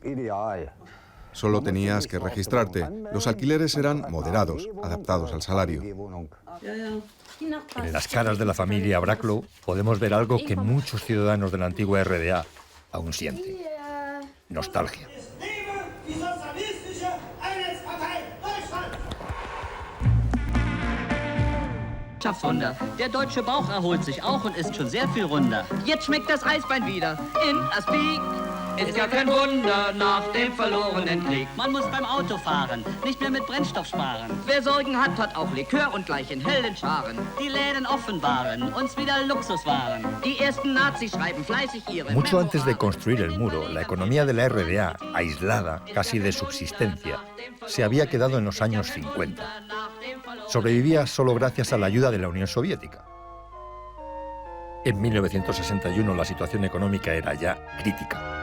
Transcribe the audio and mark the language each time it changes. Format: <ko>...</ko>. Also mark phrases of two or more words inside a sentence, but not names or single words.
<es>Solo tenías que registrarte. Los alquileres eran moderados, adaptados al salario. En las caras de la familia Bracklow podemos ver algo que muchos ciudadanos de la antigua RDA aún sienten: nostalgia.</es> <de>Wunder. Der deutsche Bauch erholt sich auch und ist schon sehr viel runder. Jetzt schmeckt das Eisbein wieder in Aspik. Ist ja kein Wunder nach dem verlorenen Krieg. Man muss beim Autofahren nicht mehr mit Brennstoff sparen. Wer Sorgen hat, hat auch Likör und gleich in hellen Scharen. Die Läden offen waren, uns wieder Luxuswaren. Die ersten Nazis schreiben fleißig ihre...</de> <es>Mucho antes de construir el muro, la economía de la RDA, aislada, casi de subsistencia, se había quedado en los años 50. Sobrevivía solo gracias a la ayuda de la Unión Soviética. En 1961 la situación económica era ya crítica.</es>